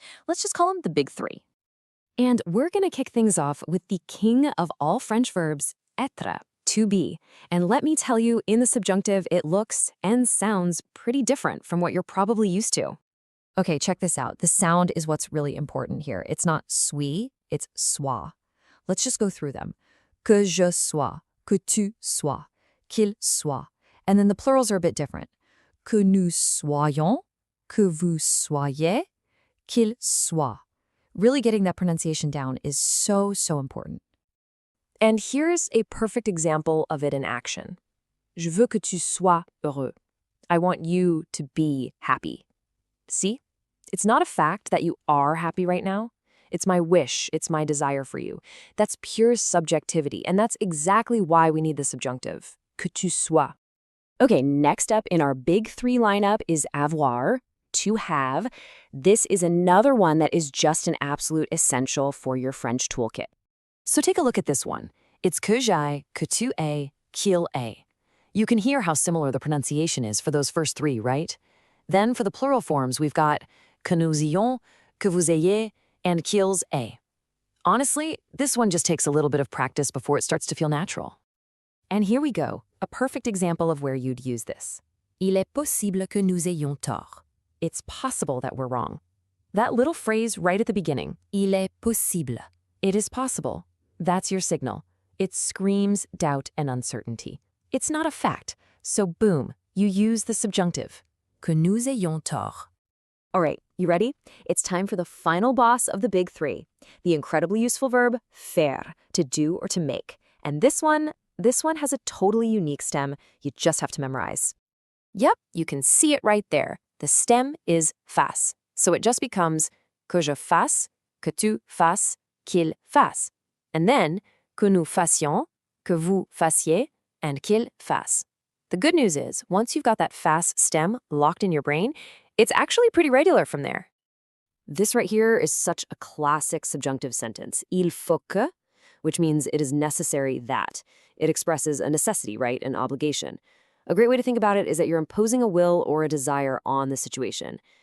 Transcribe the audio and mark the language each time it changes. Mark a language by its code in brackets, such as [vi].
[en] Let's just call them the big 3. And we're going to kick things off with the king of all French verbs, être, to be. And let me tell you, in the subjunctive, it looks and sounds pretty different from what you're probably used to. Okay, check this out. The sound is what's really important here. It's not suis, it's sois. Let's just go through them. [fr] Que je sois, que tu sois, qu'il soit. [en] And then the plurals are a bit different. [fr] Que nous soyons, que vous soyez, qu'il soit. [en] Really getting that pronunciation down is so important. And here's a perfect example of it in action. [fr] Je veux que tu sois heureux. [en] I want you to be happy. See? It's not a fact that you are happy right now. It's my wish, it's my desire for you. That's pure subjectivity, and that's exactly why we need the subjunctive. [fr] Que tu sois. [en] Okay, next up in our big three lineup is avoir, to have. This is another one that is just an absolute essential for your French toolkit. So take a look at this one. [fr] It's que j'aille, que tu aies, qu'il ait. [en] You can hear how similar the pronunciation is for those first three, right? Then for the plural forms, we've got [fr] que nous ayons, que vous ayez, [en] and [fr] qu'ils aient. [en] Honestly, this one just takes a little bit of practice before it starts to feel natural. And here we go, a perfect example of where you'd use this. [fr] Il est possible que nous ayons tort. [en] It's possible that we're wrong. That little phrase right at the beginning, [fr] il est possible. [en] It is possible. That's your signal. It screams doubt and uncertainty. It's not a fact, so boom, you use the subjunctive. [fr] Que nous ayons tort. [en] All right, you ready? It's time for the final boss of the big three, the incredibly useful verb faire, to do or to make. And this one has a totally unique stem you just have to memorize. Yep, you can see it right there. The stem is fasse, so it just becomes [fr] que je fasse, que tu fasses, qu'il fasse. And then, que nous fassions, que vous fassiez, and qu'il fasse. [en] The good news is, once you've got that fasse stem locked in your brain, it's actually pretty regular from there. This right here is such a classic subjunctive sentence. [fr] Il faut que, [en] which means it is necessary that. It expresses a necessity, right? An obligation. A great way to think about it is that you're imposing a will or a desire on the situation.